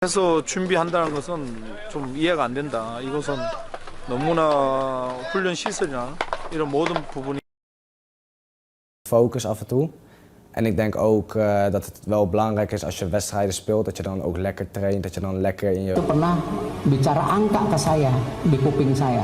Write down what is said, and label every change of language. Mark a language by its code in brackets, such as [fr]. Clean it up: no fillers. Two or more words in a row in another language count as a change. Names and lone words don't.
[ko] 해서 준비한다는 것은 좀 이해가 안 된다. 이것은 너무나 훈련 시설이나 이런 모든 부분이 [nl] focus af en toe. En ik denk ook dat het wel belangrijk is als je wedstrijden speelt, dat je dan ook lekker traint, dat je dan lekker in je... [id] Itu pernah bicara angka ke saya di kuping saya.